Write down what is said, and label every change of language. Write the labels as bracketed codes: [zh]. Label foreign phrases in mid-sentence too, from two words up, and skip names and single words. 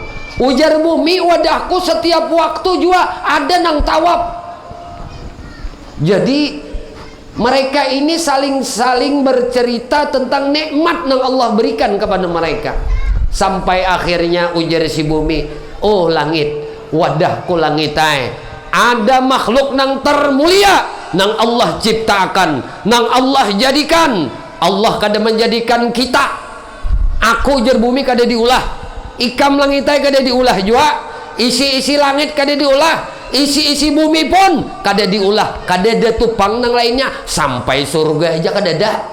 [bjn] Ujar bumi, wadahku setiap waktu juga ada nang tawaf. [id] Jadi mereka ini saling bercerita tentang nikmat yang Allah berikan kepada mereka. [bjn] Sampai akhirnya ujar si bumi, oh langit, wadahku langit ada makhluk nang termulia nang Allah ciptakan, nang Allah jadikan. Allah kada menjadikan kita. Aku ujar bumi kada diulah, ikam langit kada diulah juga, isi-isi langit kada diulah, isi-isi bumi pun kada diulah, kada ada tupang nang lainnya, sampai surga aja kada ada.